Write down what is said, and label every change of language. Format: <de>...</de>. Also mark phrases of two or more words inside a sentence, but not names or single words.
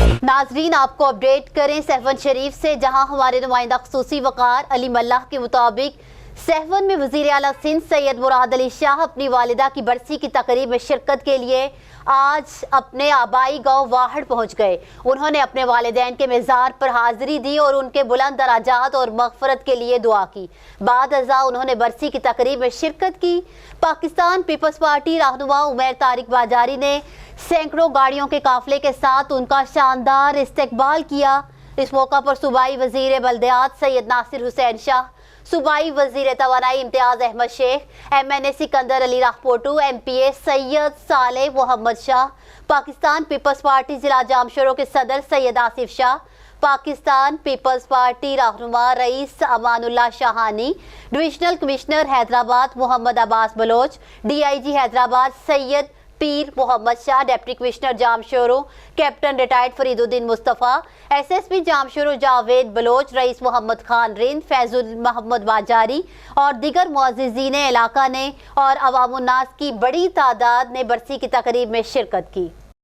<ur>ناظرین آپ کو اپڈیٹ کریں سہون شریف سے، جہاں ہمارے نمائندہ خصوصی وقار علی ملاح کے مطابق سہون میں وزیر اعلیٰ سندھ سید مراد علی شاہ اپنی والدہ کی برسی کی تقریب میں شرکت کے لیے آج اپنے آبائی گاؤں واہڑ پہنچ گئے. انہوں نے اپنے والدین کے مزار پر حاضری دی اور ان کے بلند درجات اور مغفرت کے لیے دعا کی. بعد ازاں انہوں نے برسی کی تقریب میں شرکت کی۔ پاکستان پیپلز پارٹی رہنما عمر طارق بازاری نے سینکڑوں گاڑیوں کے قافلے کے ساتھ ان کا شاندار استقبال کیا. اس موقع پر صوبائی وزیر بلدیات سید ناصر حسین شاہ، صوبائی وزیر توانائی امتیاز احمد شیخ، MNA سکندر علی راہپوٹو، MPA سید صالح محمد شاہ، پاکستان پیپلز پارٹی ضلع جامشورو کے صدر سید آصف شاہ، پاکستان پیپلز پارٹی رہنما رئیس امان اللہ شاہانی، ڈویژنل کمشنر حیدرآباد محمد عباس بلوچ، DIG حیدرآباد سید پیر محمد شاہ، ڈپٹی کمشنر جامشورو کیپٹن ریٹائرڈ فرید الدین مصطفیٰ، SSP جامشورو جاوید بلوچ، رئیس محمد خان رند، فیض محمد بازاری اور دیگر معززین علاقہ نے اور عوام الناس کی بڑی تعداد نے برسی کی تقریب میں شرکت کی.</ur>